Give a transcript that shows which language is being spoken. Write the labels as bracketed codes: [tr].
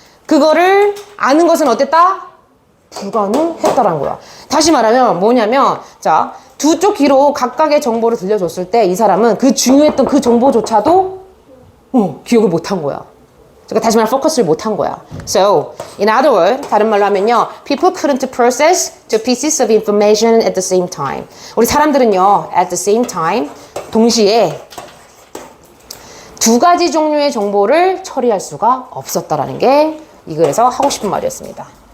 [ko] 그거를 아는 것은 어땠다? 불가능했다라는 거야. 다시 말하면 뭐냐면 자, 두 쪽 귀로 각각의 정보를 들려줬을 때 이 사람은 그 중요했던 그 정보조차도 기억을 못한 거야. 그러니까 다시 말하면 포커스를 못한 거야. [en] So, in other words, [ko] 다른 말로 하면요. [en] People couldn't process two pieces of information at the same time. [ko] 우리 사람들은요. [en] At the same time, [ko] 동시에 두 가지 종류의 정보를 처리할 수가 없었다라는 게 이 글에서 하고 싶은 말이었습니다.